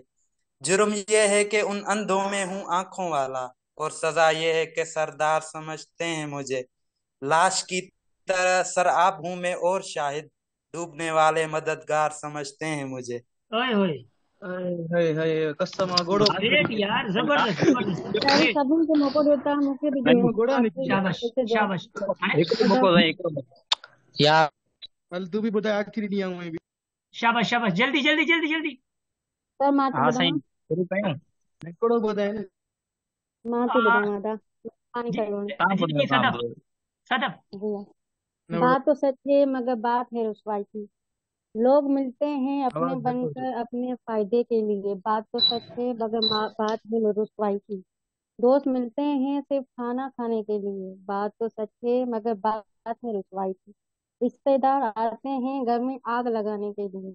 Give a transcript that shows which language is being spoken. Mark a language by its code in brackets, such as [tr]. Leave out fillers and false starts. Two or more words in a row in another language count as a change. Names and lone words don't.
[ur] جرم یہ ہے کہ ان اندھوں میں ہوں آنکھوں والا، اور سزا یہ ہے کہ سردار سمجھتے ہیں مجھے. لاش کی طرح سراب ہوں میں اور شاہد، ڈوبنے والے مددگار سمجھتے ہیں مجھے. ओए होए, हाय हाय कसम गोड़ो گریٹ یار، زبردست زبردست, सारी ग्रेट। [sd] सभिनि खे मौक़ो ॾियो था, मूंखे बि ॾियो। गोड़ा निकली शाबाश हिते जो शाबाश। हाणे हिकिड़ो मौक़ो साईं, हिकिड़ो मौक़ो। यार हल तू भी ॿुधाए आख़िरी ॾींहुं में भी शाबाश शाबाश, जल्दी जल्दी जल्दी जल्दी। त मां थी हाँ ॿुधायां, साईं, शुरू कयूं? हिकिड़ो ॿुधाए न। मां थी आ, ॿुधायां था, कहानी जी कयो तव्हां जी ॿुधायो, जी, तव्हां सदफ ॿुधायो। सदफ। जी। न [ur] بات تو سچ ہے مگر بات ہے رسوائی کی. لوگ ملتے ہیں اپنے [sd] आवाज घटि हो [ur] بن کر اپنے فائدے کے لیے. بات تو سچ ہے مگر بات ہے رسوائی کی۔ دوست ملتے ہیں صرف کھانا کھانے کے لیے. بات تو سچ ہے مگر بات ہے رسوائی کی۔ رشتے دار آتے ہیں گھر میں آگ لگانے کے لیے.